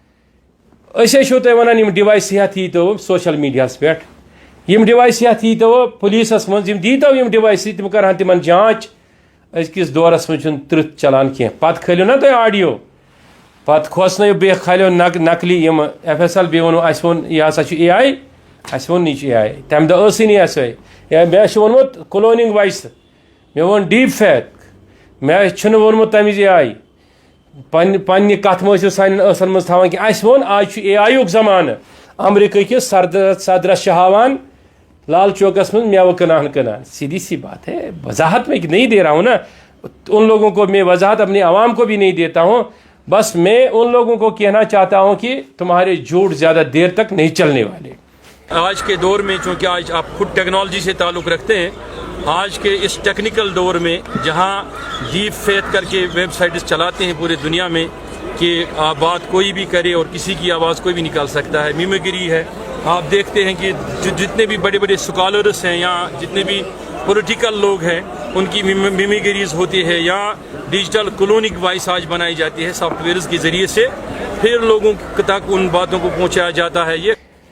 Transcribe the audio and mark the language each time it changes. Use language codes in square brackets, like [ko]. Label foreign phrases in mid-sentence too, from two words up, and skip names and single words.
[ks] أسۍ حظ چھِو تۄہہِ وَنان یِم ڈِوایس ہٮ۪تھ ییٖتو سوشل میٖڈیاہس پٮ۪ٹھ یِم ڈِوایس ہٮ۪تھ ییٖتو پُلیٖسس منٛز یِم دیٖتو یِم ڈِوایسہٕ تِم کرہن تِمن جانٛچ أزکِس دورس منٛز چھُنہٕ تٕرٛہ چلان کینٛہہ پتہٕ کھٲلِو نا تُہۍ آڈیو پتہٕ کھوژنٲیِو بیٚیہِ کھالیو نقلی یِم ایف ایس ایل بیٚیہِ ووٚنوُ اَسہِ ووٚن یہِ ہسا چھُ اے آی اَسہِ ووٚن یہِ چھُ اے آی تمہِ دۄہ ٲسٕے نہٕ ایس آی مےٚ چھُ ووٚنمُت کلونِنگ وایسہٕ مےٚ ووٚن [en] deep fake [ks] مےٚ چھُنہٕ ووٚنمُت تَمِچ اے آی پننہِ کتھٕ مہ ٲسِو سانٮ۪ن ٲسن منٛز تھاوان کینٛہہ اَسہِ ووٚن آز چھُ اے آی یُک زمانہٕ امریکہ کِس صدرس چھِ ہاوان لال چوکس منٛز میوٕ کٕنان [ur] سیدھی سی بات ہے وضاحت میں نہیں دے رہا ہوں نا ان لوگوں کو میں وضاحت اپنی عوام کو بھی نہیں دیتا ہوں بس میں ان لوگوں کو کہنا چاہتا ہوں کہ تمہارے جھوٹ زیادہ دیر تک نہیں چلنے والے آج کے دور میں چونکہ آج آپ خود ٹیکنالوجی سے تعلق رکھتے ہیں آج کے اس ٹیکنیکل دور میں جہاں [en] deep fake [ur] کر کے ویب سائٹس چلاتے ہیں پورے دنیا میں کہ بات کوئی بھی کرے اور کسی کی آواز کوئی بھی نکال سکتا ہے میمیگری ہے آپ دیکھتے ہیں کہ جتنے بھی بڑے بڑے اسکالرس ہیں یا جتنے بھی پولیٹیکل لوگ ہیں ان کی میمیگریز ہوتی ہے یا [en] digital cloning voice [ur] آج بنائی جاتی ہے سافٹ ویئرز کے ذریعے سے پھر لوگوں تک ان باتوں کو پہنچایا جاتا ہے یہ